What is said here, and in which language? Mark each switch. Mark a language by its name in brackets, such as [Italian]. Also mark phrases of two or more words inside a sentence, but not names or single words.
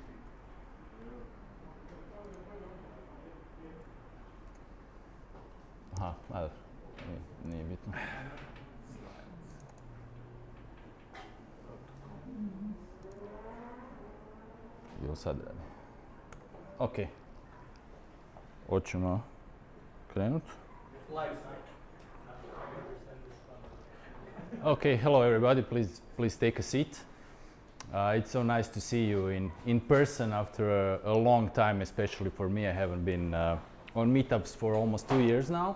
[Croatian] Aha, dobro. Nije bitno. Jel sad radi? Ok. Hoćemo krenut. [English] Okay, hello everybody. Please take a seat. It's so nice to see you in person after a long time, especially for me. I haven't been on meetups for almost 2 years now.